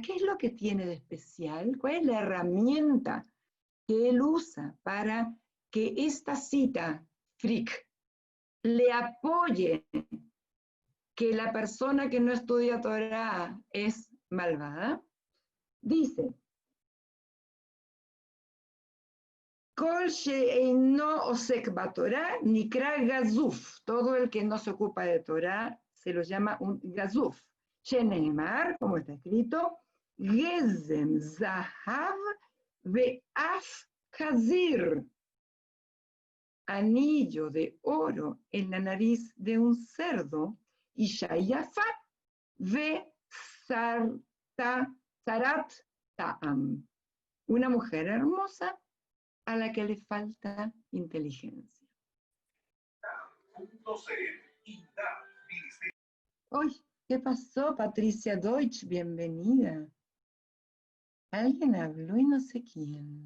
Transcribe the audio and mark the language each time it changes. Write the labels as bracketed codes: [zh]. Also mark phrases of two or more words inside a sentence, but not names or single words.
[es] ¿Qué es lo que tiene de especial? ¿Cuál es la herramienta que él usa para que esta cita, Frick, le apoye que la persona que no estudia Torah es malvada? Dice, [he] כל שאינו עוסק בתורה נקרא גזוף. [es] Todo el que no se ocupa de Torah se lo llama un gazuf. Sheneemar, como está escrito, [he] גזם זהב ואף חזיר. [es] Anillo de oro en la nariz de un cerdo, y [he] שיפה וסרת טעם. [es] Una mujer hermosa a la que le falta inteligencia. ¡Uy! ¿Qué pasó, Patricia Deutsch? Bienvenida. Alguien habló y no sé quién.